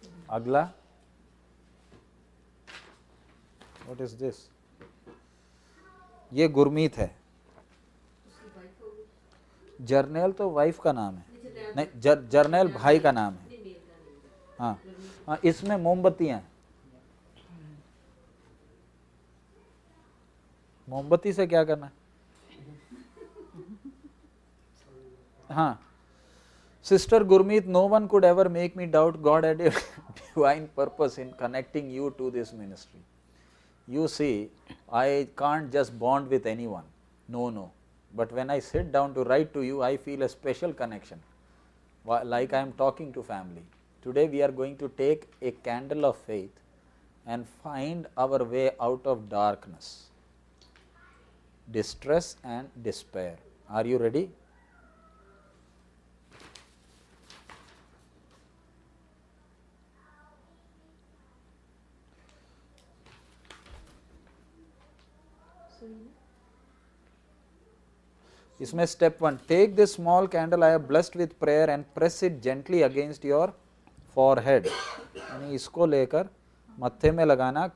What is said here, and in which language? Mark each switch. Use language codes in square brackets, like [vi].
[en] अगला, what is this? [hi] ये गुरमीत है. जर्नैल तो वाइफ का नाम है, नहीं जर्नैल भाई का नाम है. हाँ, इसमें मोमबत्तियां, मोमबत्ती से क्या करना? [en] हाँ, Sister Gurmeet, no one could ever make me doubt God had a divine purpose in connecting you to this ministry. You see, I can't just bond with anyone. No. But when I sit down to write to you, I feel a special connection, like I am talking to family. Today we are going to take a candle of faith and find our way out of darkness, distress and despair. Are you ready? इसमें step 1, take this small candle I have blessed with prayer and press it gently against your forehead. [hi] यानी इसको लेकर मत्थे में लगाना.